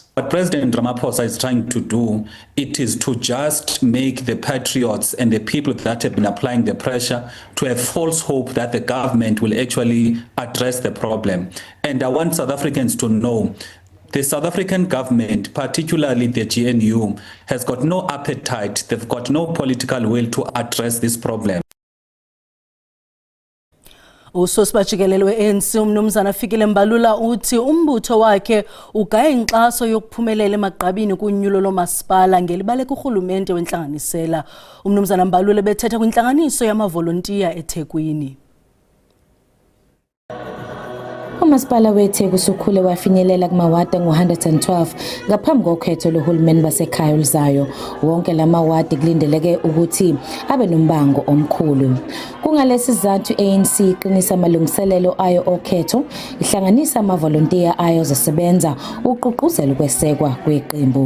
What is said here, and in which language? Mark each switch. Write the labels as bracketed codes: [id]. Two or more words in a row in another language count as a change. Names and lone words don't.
[en] What President Ramaphosa is trying to do, it is to just make the patriots and the people that have been applying the pressure to have false hope that the government will actually address the problem. And I want South Africans to know the South African government, particularly the GNU, has got no appetite, they've got no political will to address this problem. [xh] Usosibajikelelo we-ANC uMnumzana Fikile Mbalula uthi umbutho wakhe ugaya inkxaso yokuphumelela emagqabini kunyulo lomasipala ngelibaleka urhulumente wentlanganisela. uMnumzana Mbalula bethetha kwintlanganiso yamavolontiya eThekwini. [zu] Umasipala weTheku usukhule wafinyelela kumawadi ngu-112 ngaphambi kokhetho lohulumeni basekhaya oluzayo. Wonke lamawadi kulindeleke ukuthi abe nombango omkhulu. Kungalesi sizathu ANC iqinisa amalungiselelo ayo okhetho, ihlanganisa amavolontiya ayo zasebenza uqhuqhuzela ukwesekwa kweqembu.